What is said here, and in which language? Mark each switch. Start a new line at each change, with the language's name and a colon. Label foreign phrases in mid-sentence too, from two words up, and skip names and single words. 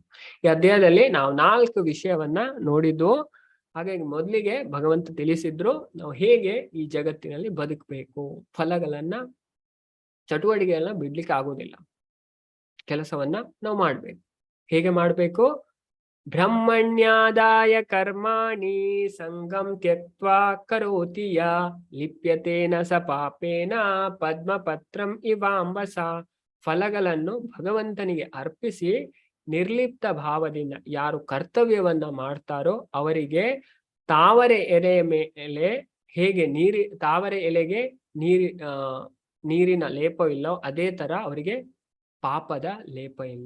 Kannada: ಈ ಅಧ್ಯಾಯದಲ್ಲಿ ನಾವು 4 ವಿಷಯವನ್ನ ನೋಡಿದ್ದು. ಹಾಗಾಗಿ ಮೊದಲಿಗೆ ಭಗವಂತ ತಿಳಿಸಿದ್ರು ನಾವು ಹೇಗೆ ಈ ಜಗತ್ತಿನಲ್ಲಿ ಬದುಕಬೇಕು. ಫಲಗಳನ್ನ, ಚಟುವಟಿಕೆಗಳನ್ನ ಬಿಡ್ಲಿಕ್ಕೆ ಆಗೋದಿಲ್ಲ, ಕೆಲಸವನ್ನ ನಾವು ಮಾಡ್ಬೇಕು. ಹೇಗೆ ಮಾಡ್ಬೇಕು?
Sanskrit: ಬ್ರಹ್ಮಣ್ಯಾದಾಯ ಕರ್ಮಾಣಿ ಸಂಗಂ ತ್ಯಕ್ತ್ವಾ ಕರೋತಿ ಯ ಲಿಪ್ಯತೇನ ಸ ಪಾಪೇನ ಪದ್ಮಪತ್ರಂ ಇವಾಂಬಸ.
Kannada: ಫಲಗಳನ್ನು ಭಗವಂತನಿಗೆ ಅರ್ಪಿಸಿ ನಿರ್ಲಿಪ್ತ ಭಾವದಿಂದ ಯಾರು ಕರ್ತವ್ಯವನ್ನ ಮಾಡ್ತಾರೋ ಅವರಿಗೆ ತಾವರೆ ಎಲೆಯ ಮೇಲೆ ಹೇಗೆ ತಾವರೆ ಎಲೆಗೆ ನೀರಿನ ಲೇಪವಿಲ್ಲವೋ ಅದೇ ತರ ಅವರಿಗೆ ಪಾಪದ ಲೇಪ ಇಲ್ಲ.